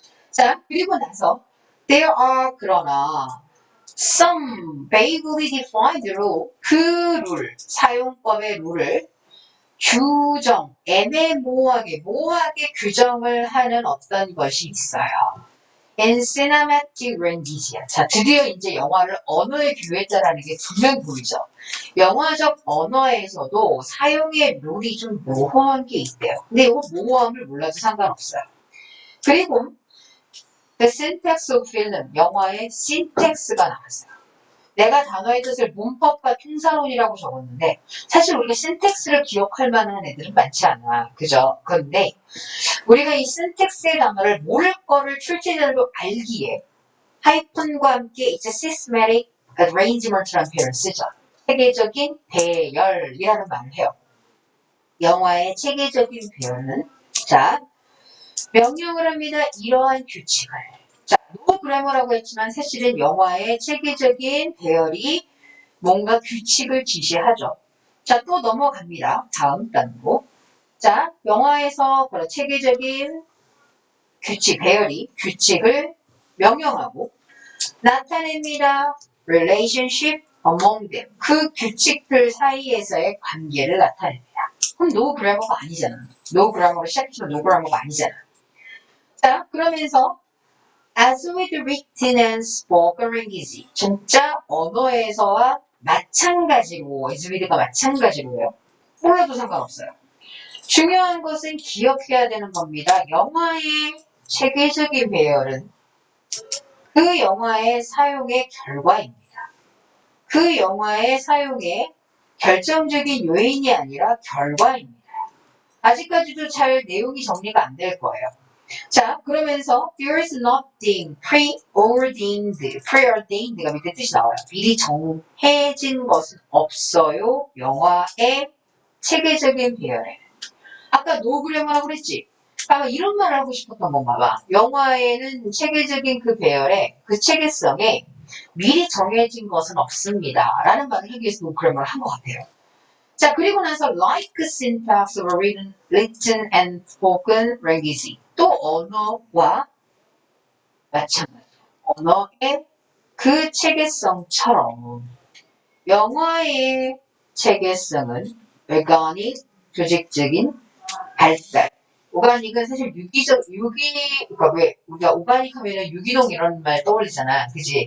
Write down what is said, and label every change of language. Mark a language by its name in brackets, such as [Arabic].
[Korean] 자, 그리고 나서 [English] there are [Korean] 그러나 [English] some vaguely defined rule [Korean] 그 룰, 사용법의 룰을 규정, 애매모호하게, 모호하게 규정을 하는 어떤 것이 있어요. [English] in cinematic language야. [Korean] 자, 드디어 이제 영화를 언어에 비유했다라는 게 분명 보이죠. 영화적 언어에서도 사용의 룰이 좀 모호한 게 있대요. 근데 이거 모호함을 몰라도 상관없어요. 그리고 [English] the syntax of film, [Korean] 영화의 syntax가 나왔어요. 내가 단어의 뜻을 문법과 통사론이라고 적었는데 사실 우리가 syntax를 기억할 만한 애들은 많지 않아. 그죠? 그런데 우리가 이 syntax의 단어를 모를 거를 출제자로 알기에 하이픈과 함께 이제 [English] systematic arrangement [Korean] 라는 표현을 쓰죠. 체계적인 배열이라는 말을 해요. 영화의 체계적인 배열은 자 명령을 합니다. 이러한 규칙을 자 노 그래머라고 했지만 사실은 영화의 체계적인 배열이 뭔가 규칙을 지시하죠. 자 또 넘어갑니다. 다음 단으로 자 영화에서 그런 체계적인 규칙 배열이 규칙을 명령하고 나타냅니다. [English] relationship among them. [Korean] 그 규칙들 사이에서의 관계를 나타냅니다. 그럼 no grammar가 아니잖아. no grammar로 시작해서 no grammar가 아니잖아. 자, 그러면서 [English] as with written and spoken language. [Korean] 진짜 언어에서와 마찬가지로 [English] as with [Korean] 가 마찬가지로요. 몰라도 상관없어요. 중요한 것은 기억해야 되는 겁니다. 영화의 체계적인 배열은 그 영화의 사용의 결과입니다. 그 영화의 사용의 결정적인 요인이 아니라 결과입니다. 아직까지도 잘 내용이 정리가 안 될 거예요. 자, 그러면서 [English] there is nothing preordained [Korean] 가 밑에 뜻이 나와요. 미리 정해진 것은 없어요. 영화의 체계적인 배열에. 아까 노그래머라고 그랬지? 아마 이런 말을 하고 싶었던 건가 봐. 영화에는 체계적인 그 배열에, 그 체계성에 미리 정해진 것은 없습니다. 라는 말을 하기 위해서 노그래머를 한 것 같아요. 자, 그리고 나서 [English] like syntax of written and spoken language. [Korean] 또 언어와 마찬가지. 언어의 그 체계성처럼 영화의 체계성은 organic, 조직적인 발달. 오가닉은 사실 그러니까 왜, 우리가 오가닉 하면은 유기농 이런 말 떠올리잖아. 그지?